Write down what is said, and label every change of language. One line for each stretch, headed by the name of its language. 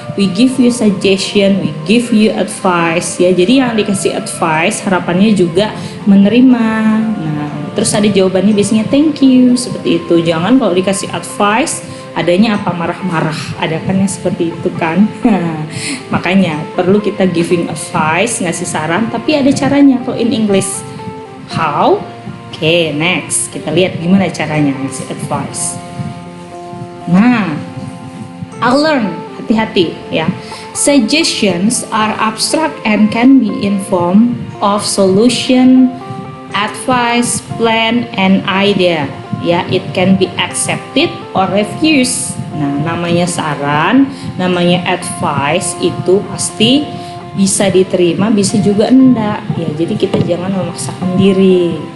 English: We give you suggestion, we give you advice ya.
Indonesian: Jadi yang dikasih advice harapannya juga menerima. Nah, terus ada jawabannya biasanya thank you seperti itu. Jangan kalau dikasih advice adanya marah-marah, ada kan yang seperti itu kan. Makanya perlu kita giving advice, ngasih saran, tapi ada caranya kalau
English: in English. How?
Indonesian: Next kita lihat gimana caranya ngasih advice. Nah,
English: I'll learn,
Indonesian: hati-hati ya.
English: Suggestions are abstract and can be in form of solution, advice, plan, and idea. Ya, it can be accepted or refused.
Indonesian: Nah, namanya saran, namanya advice itu pasti bisa diterima, bisa juga enggak. Ya, jadi kita jangan memaksakan diri.